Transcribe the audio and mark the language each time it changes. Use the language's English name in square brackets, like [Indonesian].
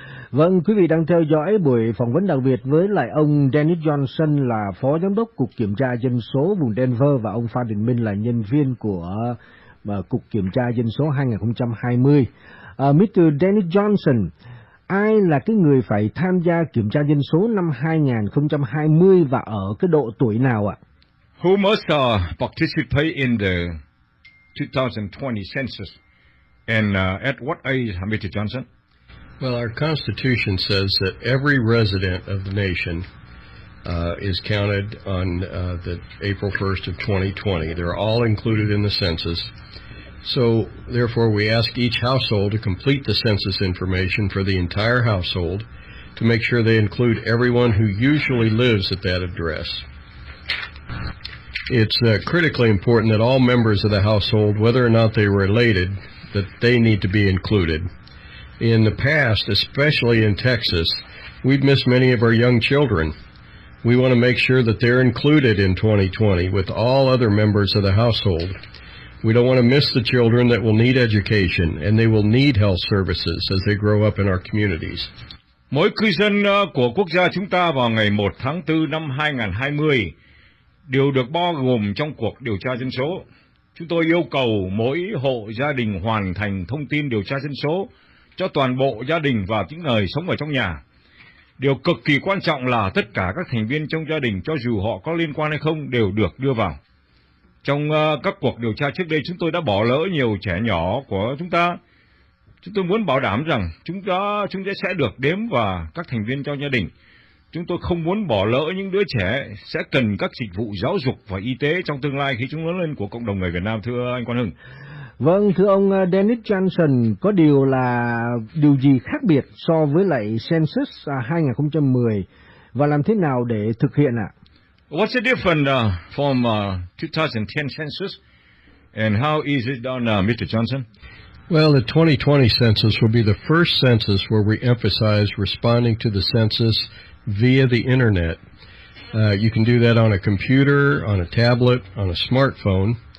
[Vietnamese] Vâng, quý vị đang theo dõi buổi phỏng vấn đặc biệt với lại ông Dennis Johnson là Phó Giám đốc Cục Kiểm tra Dân số vùng Denver và ông Phan Đình Minh là nhân viên của Cục Kiểm tra Dân số 2020. Mr. Dennis Johnson, ai là cái người phải tham gia kiểm tra dân số năm 2020 và ở cái độ tuổi nào ạ? [English] Who must participate in the 2020 census and at what age, Mr. Johnson? Well, our Constitution says that every resident of the nation is counted on the April 1st of 2020. They're all included in the census. So, therefore, we ask each household to complete the census information for the entire household to make sure they include everyone who usually lives at that address. It's critically important that all members of the household, whether or not they were related, that they need to be included. In the past, especially in Texas, we've missed many of our young children. We want to make sure that they're included in 2020 with all other members of the household. We don't want to miss the children that will need education and they will need health services as they grow up in our communities. [Vietnamese] Mỗi cư dân của quốc gia chúng ta vào ngày 1 tháng 4 năm 2020 đều được bao gồm trong cuộc điều tra dân số. Chúng tôi yêu cầu mỗi hộ gia đình hoàn thành thông tin điều tra dân số cho toàn bộ gia đình và những người sống ở trong nhà. Điều cực kỳ quan trọng là tất cả các thành viên trong gia đình, cho dù họ có liên quan hay không, đều được đưa vào. Trong các cuộc điều tra trước đây, chúng tôi đã bỏ lỡ nhiều trẻ nhỏ của chúng ta. Chúng tôi muốn bảo đảm rằng chúng sẽ được đếm vào các thành viên trong gia đình. Chúng tôi không muốn bỏ lỡ những đứa trẻ sẽ cần các dịch vụ giáo dục và y tế trong tương lai khi chúng lớn lên của cộng đồng người Việt Nam, thưa anh Quang Hưng. Vâng, thưa ông Dennis Johnson, có điều gì khác biệt so với lại Census 2010 và làm thế nào để thực hiện ạ? [English] What's the difference from 2010 census and how is it done, Mr. Johnson? Well, the 2020 census will be the first census where we emphasize responding to the census via the internet. You can do that on a computer, on a tablet, on a smartphone.